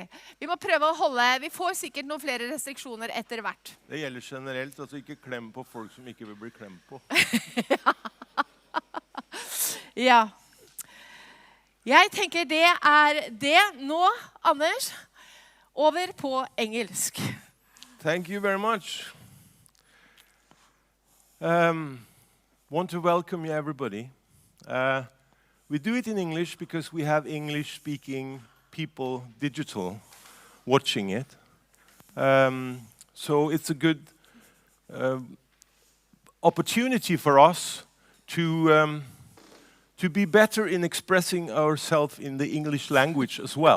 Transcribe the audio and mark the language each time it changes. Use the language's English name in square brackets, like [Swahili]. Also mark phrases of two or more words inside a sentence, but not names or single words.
[Norwegian] Vi må prøve å vi får sikkert noen flere restriksjoner etter hvert. Det gjelder generelt, altså ikke klem på folk som ikke vil bli klemt på. Ja. Jeg tenker det er det nå, Anders. Over på engelsk. [English] Thank you very much. Want to welcome you everybody. We do it in English because we have English-speaking people, digital, watching it. So it's a good opportunity for us to be better in expressing ourselves in the English language as well.